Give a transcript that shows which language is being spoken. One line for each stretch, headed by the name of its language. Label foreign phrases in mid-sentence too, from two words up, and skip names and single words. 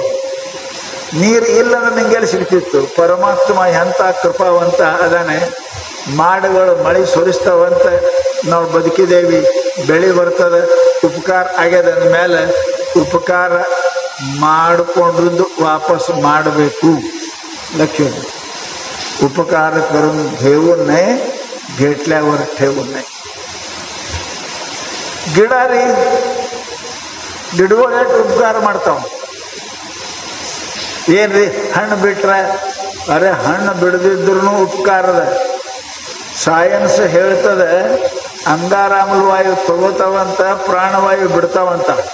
Kannada: ನೀರು ಇಲ್ಲಂದ್ರೆ ನಿಂಗೆಲ್ಲಿ ಸಿಗ್ತಿತ್ತು? ಪರಮಾತ್ಮ ಎಂಥ ಕೃಪಾವಂತ ಅದಾನೆ. ಮಾಡಗಳು ಮಳೆ ಸುರಿಸ್ತಾವಂತ ನಾವು ಬದುಕಿದ್ದೇವಿ, ಬೆಳೆ ಬರ್ತದೆ, ಉಪಕಾರ ಆಗ್ಯದ ಅಂದಮೇಲೆ ಉಪಕಾರ ಮಾಡಿಕೊಂಡಿದ್ದು ವಾಪಸ್ ಮಾಡಬೇಕು.
Marathi: लक्ष्य उपकार करून घेऊन नाही, घेतल्यावर ठेवून नाही.
Kannada: ಗಿಡಾರಿ ಗಿಡಗಳು ಎಷ್ಟು ಉಪಕಾರ ಮಾಡ್ತಾವ. ಏನ್ರಿ ಹಣ್ಣು ಬಿಟ್ರೆ ಅರೆ ಹಣ್ಣು ಬಿಡದಿದ್ರು ಉಪಕಾರದ. ಸೈನ್ಸ್ ಹೇಳ್ತದೆ ಅಂಗಾರಾಮ್ಲ ವಾಯು ತಗೋತಾವಂತ, ಪ್ರಾಣವಾಯು ಬಿಡ್ತಾವಂತ.